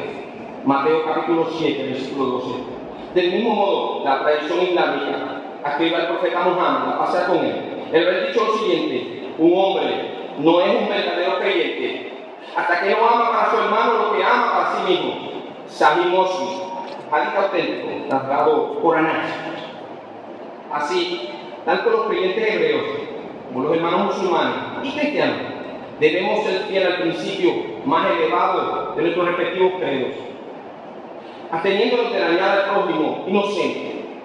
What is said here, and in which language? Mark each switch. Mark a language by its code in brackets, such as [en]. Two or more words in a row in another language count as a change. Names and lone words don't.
[es] Mateo capítulo 7, versículo 12. Del mismo modo, la tradición islámica escribe al profeta Muhammad, a pasar con él. Él había dicho lo siguiente: un hombre no es un verdadero creyente hasta que no ama para su hermano lo que ama para sí mismo. Sahih Muslim, hadith auténtico, narrado por Anas. Así, tanto los creyentes hebreos como los hermanos musulmanes y cristianos debemos ser fieles al principio más elevado de nuestros respectivos credos, absteniéndonos de dañar al prójimo inocente.